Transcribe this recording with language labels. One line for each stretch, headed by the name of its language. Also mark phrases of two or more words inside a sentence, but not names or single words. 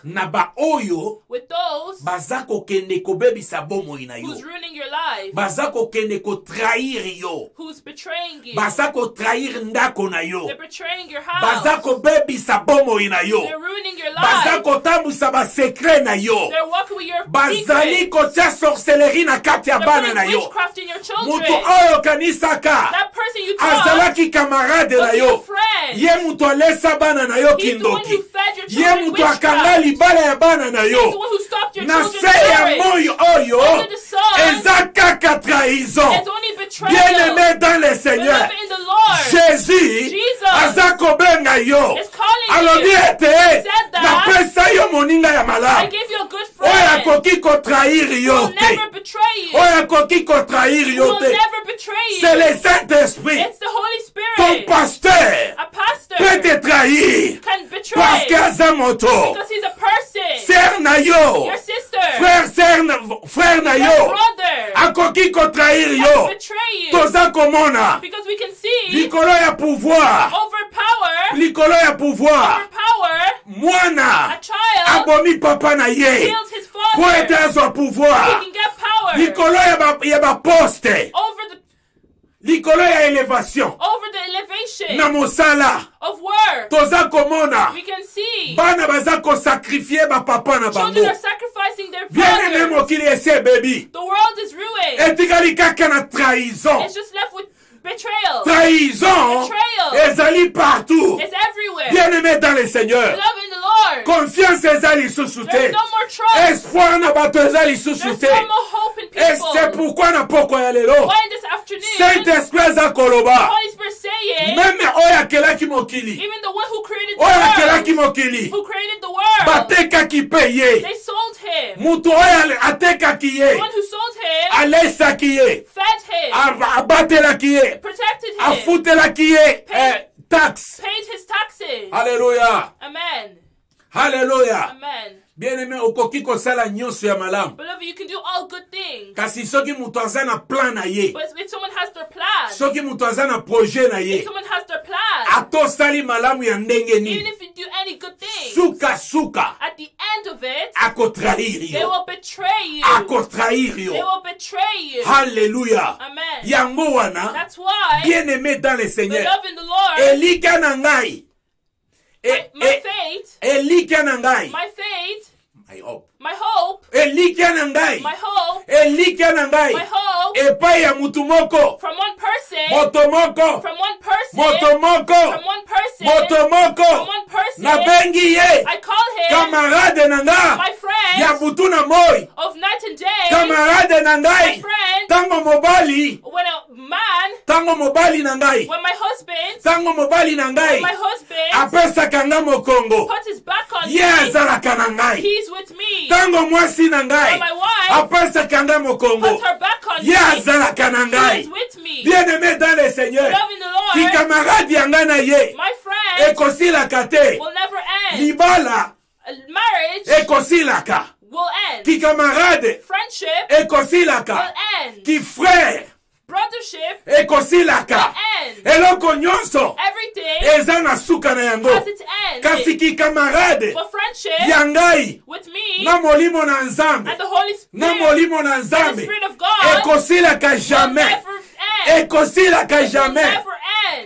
Lingala: na ba oyo
English: with those
Lingala: baza kokende kobebisa bomoi na
English: who's
Lingala: yo.
English: ruining your life,
Lingala: Baza kokende kotrahir yo.
English: who's betraying you.
Lingala: Baza kotrahir ndako na yo.
English: They're betraying your house.
Lingala: Baza kobebisa bomoi na yo.
English: They're ruining your
Lingala: Baza
English: life.
Lingala: kotambusa ba secret na yo.
English: They're walking with your
Lingala: Bazali
English: secrets.
Lingala: kotia sorcellerie na kati ya
English: They're
Lingala: bana na
English: putting
Lingala: yo.
English: witchcraft in your children.
Lingala: Mutu oyo kanisaka
English: That person you trust
Lingala: azalaki camarade na
English: was your
Lingala: yo.
English: friend.
Lingala: Ye mutu alesa bana na yo
English: He's the one
Lingala: kindoki.
English: who fed your
Lingala: Ye
English: children
Lingala: mutu akanga
English: witchcraft.
Lingala: libala ya bana na
English: He's the
Lingala: yo.
English: one who stopped your
Lingala: Na
English: children's
Lingala: se ya
English: marriage.
Lingala: moyo oyo
English: Under the sun,
Lingala: eza kaka trahison.
English: it's only betrayal.
French: Bien-aimé dans le Seigneur,
English: Beloved in the Lord,
Lingala: Jésus
English: Jesus
Lingala: aza kobenga yo.
English: is calling
Lingala: Alobi
English: you.
Lingala: ete
English: said that
Lingala: napesa yo moninga ya
English: I
Lingala: malamu.
English: gave you a good
Lingala: Oyo
English: friend
Lingala: akoki kotrahir
English: who
Lingala: yo
English: will
Lingala: te.
English: never betray you.
Lingala: Oyo akoki kotrahir
English: Who
Lingala: yo
English: will
Lingala: te.
English: never betray
French: C'est
English: you.
French: le Saint-Esprit.
English: It's the Holy
French: Ton
English: Spirit.
French: pasteur
English: A pastor
French: peut te trahir
English: can
French: parce
English: betray
Lingala: qu'aza moto.
English: because he's a person.
Lingala: Sœur na yo,
English: Your sister,
Lingala: frère na
English: your
Lingala: yo,
English: brother
Lingala: akoki kotrahir
English: can
Lingala: yo.
English: betray you
Lingala: Toza komona
English: because we can see
Lingala: likolo ya pouvoir,
English: overpower
Lingala: likolo ya pouvoir.
English: a
Lingala: Mwana
English: child
Lingala: abomi papa na ye
English: kills his
Lingala: po
English: father.
Lingala: ete azwa
English: He
Lingala: pouvoir.
English: can get power
Lingala: Likolo ya baposte,
English: over
Lingala: likolo ya elevation
English: the elevation
Lingala: na mosala.
English: of work.
Lingala: Toza komona
English: We can see
Lingala: bana baza kosakrifie bapapa na
English: children
Lingala: bango.
English: are sacrificing their
Lingala: Bien-aimé
English: fathers.
Lingala: mokili esi ebebi,
English: The world is ruined.
Lingala: etikali kaka na trahison.
English: It's just left with betrayal.
Lingala: Trahison
English: Betrayal.
Lingala: ezali partout.
English: It's everywhere.
French: Bien-aimé dans le Seigneur,
English: Beloved in the Lord,
Lingala: confiance eza lisusu
English: there's
Lingala: te.
English: no more trust.
Lingala: Espoir na bato eza lisusu
English: There's
Lingala: te.
English: no more hope in
Lingala: Et
English: people.
French: c'est pourquoi
Lingala: na poko ya lelo
English: Why in this afternoon,
Lingala: Saint-Esprit aza
English: the
Lingala: koloba
English: Holy Spirit saying,
Lingala: meme oyo akelaki mokili,
English: even the one who created the
Lingala: oyo akelaki
English: world,
Lingala: mokili
English: who created the world,
Lingala: batekaki mpe ye.
English: they sold him.
Lingala: Mutu oyo atekaki
English: The
Lingala: ye
English: one who sold him,
Lingala: alesaki ye,
English: fed him,
Lingala: abatelaki ye,
English: protected him,
Lingala: afutelaki ye taxe.
English: paid his taxes.
Lingala: Alléluia,
English: Amen.
Lingala: alléluia.
English: Amen.
Lingala: Bien-aimé, okoki kosala nyonso ya malamu.
English: Beloved, you can do all good things. things.
Lingala: Kasi soki mutu aza na plan na ye,
English: But if someone has their plan,
Lingala: soki mutu aza na projet na
English: if
Lingala: ye,
English: someone has their plan,
Lingala: atosali malamu ya ndenge
English: even
Lingala: nini,
English: if you do any good things,
Lingala: suka
English: at the end of it,
Lingala: akotrahir
English: they
Lingala: yo,
English: will betray you.
Lingala: akotrahir
English: They
Lingala: yo.
English: will betray you.
Lingala: Hallelujah.
English: Amen.
Lingala: Yango wana,
English: That's why,
French: bien-aimé dans le Seigneur,
English: beloved in the Lord,
Lingala: elika na ngai,
English: my faith,
Lingala: elika na ngai,
English: my faith, my hope, my hope,
Lingala: elika na ngai,
English: my hope,
Lingala: elika na ngai,
English: my hope,
Lingala: epai ya mutu moko,
English: from one person,
Lingala: moto moko,
English: from one person,
Lingala: moto moko,
English: from one person,
Lingala: moto moko,
English: from one person,
Lingala: nabengi ye,
English: I call him
Lingala: camarade na nga,
English: my friend
Lingala: ya butu na moi,
English: of night and day,
Lingala: camarade na
English: my
Lingala: ngai,
English: friend,
Lingala: tango mobali,
English: when a man,
Lingala: tango mobali na ngai,
English: when my husband,
Lingala: tango mobali na ngai,
English: when my husband
Lingala: apesaka nga mokongo,
English: puts his back on
Lingala: ye
English: me,
Lingala: azalaka na ngai,
English: he's with me.
Lingala: tango mwasi na ngai,
English: When my wife
Lingala: apesaka nga mokongo,
English: puts her back on
Lingala: ye
English: me,
Lingala: azalaka na
English: he
Lingala: ngai.
English: is with me.
French: Bien-aimé dans le Seigneur,
English: Loving the Lord,
Lingala: kikamaradi ya ngai na ye,
English: my friend
Lingala: ekosilaka te,
English: will never end.
Lingala: libala
English: Marriage
Lingala: ekosilaka,
English: will end.
Lingala: kikamarade
English: Friendship will
Lingala: ekosilaka,
English: end.
Lingala: kifrère
English: Brothership
Lingala: ekosilaka,
English: will end.
Lingala: eloko nyonso
English: Everything
Lingala: eza na suka na yango,
English: has its end.
Lingala: kasi kikamarade
English: But friendship
Lingala: ya ngai
English: with me
Lingala: na molimo na nzambe,
English: and the Holy
Lingala: na
English: Spirit
Lingala: molimo na
English: and the
Lingala: nzambe
English: Spirit of God
Lingala: ekosilaka
English: will
Lingala: jamais,
English: never end.
Lingala: ekosilaka
English: Will
Lingala: jamais.
English: never end.